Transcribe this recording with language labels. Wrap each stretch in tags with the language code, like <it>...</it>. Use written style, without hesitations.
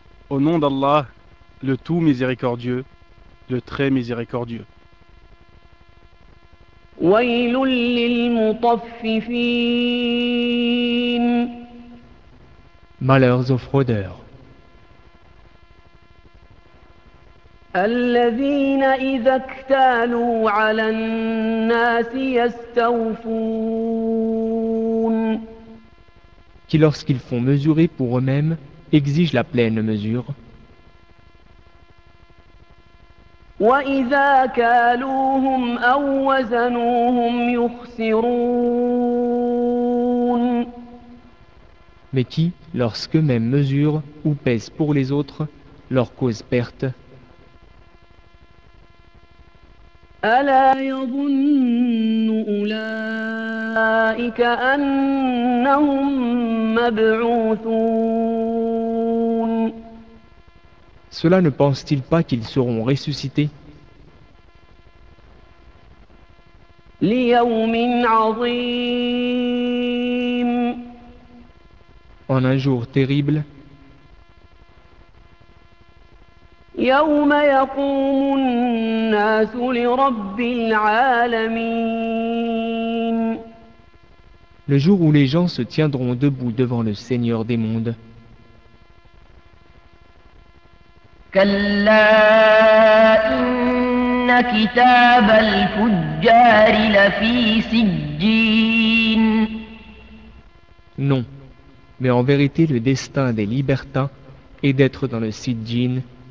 <fr>Au nom d'Allah, le tout miséricordieux, le très miséricordieux.</fr> <ar>ويل للمطففين.</ar> <fr>Malheurs aux fraudeurs.</fr> <ar>الذين إذا اكتالوا على الناس يستوفون.</ar> <fr>Qui lorsqu'ils font mesurer pour eux-mêmes exigent la pleine mesure.</fr> <ar>وإذا كالوهم أو وزنوهم يخسرون.</ar> <fr>Mais qui lorsqu'eux-mêmes mesurent ou pèsent pour les autres leur cause perte.</fr> <ar>ألا يظن أولئك أنهم مبعوثون.</ar> <fr>Cela ne pense-t-il pas qu'ils seront ressuscités.</fr> <ar>ليوم عظيم.</ar> <fr>En un jour terrible.</fr> <ar>يوم يقوم الناس لرب العالمين.</ar> <fr>Le jour où les gens se tiendront debout devant le Seigneur des mondes.</fr> <ar>كلا إن كتاب الفجار لفي سجين.</ar> <fr>Non, mais en vérité le destin des libertins est d'être dans le Sijjin.</fr>